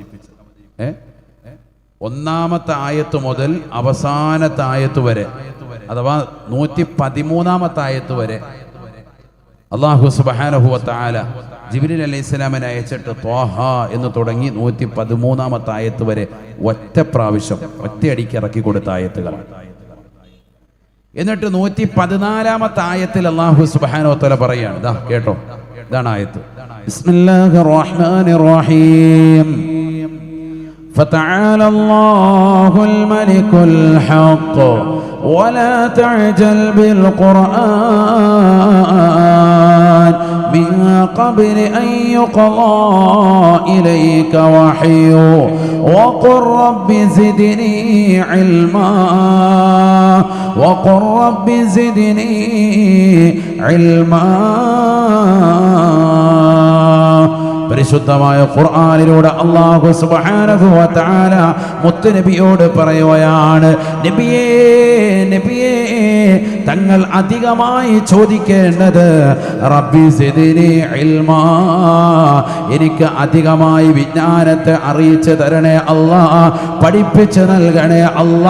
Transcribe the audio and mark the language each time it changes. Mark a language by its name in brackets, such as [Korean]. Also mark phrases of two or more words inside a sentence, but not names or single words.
[Malayalam] ഒന്നാമത്തെ ആയത്ത് മുതൽ അവസാനത്തെ ആയത്ത് വരെ, അഥവാ 113 ആയത്ത് വരെ [Arabic] الله سبحانه وتعالى [Malayalam] ജിബ്രീൽ അലൈഹിസ്സലാമിനെ അയച്ചിട്ട് ത്വാഹ എന്ന് തുടങ്ങി 113 ആയത്ത് വരെ ഒറ്റ പ്രാവശ്യം ഒറ്റയടിക്ക് ഇറക്കി കൊടുത്ത ആയത്തുകൾ. എന്നിട്ട് 114 ആയത്തിൽ [Arabic] الله سبحانه وتعالى [Malayalam] പറയാണ്, ദാ കേട്ടോ, ഇതാണ് ആയത്ത്. [Arabic] بسم الله الرحمن الرحيم. فتعالى الله الملك الحق ولا تعجل بالقرآن من قبل أن يقضى إليك وحيه وقل رب زدني علما وقل رب زدني علما. [Malayalam] പരിശുദ്ധമായ ഖുർആനിലൂടെ [Arabic] الله سبحانه وتعالى [Malayalam] മുത്തുനബിയോട് പറയുകയാണ്, നബിയേ നബിയേ, തങ്ങൾ അധികമായി ചോദിക്കേണ്ടത് [Arabic] رب زدني علما, [Malayalam] എനിക്ക് അധികമായി വിജ്ഞാനത്തെ അറിയിച്ചു തരണേ അല്ലാ, പഠിപ്പിച്ചു നൽകണേ അല്ലാ.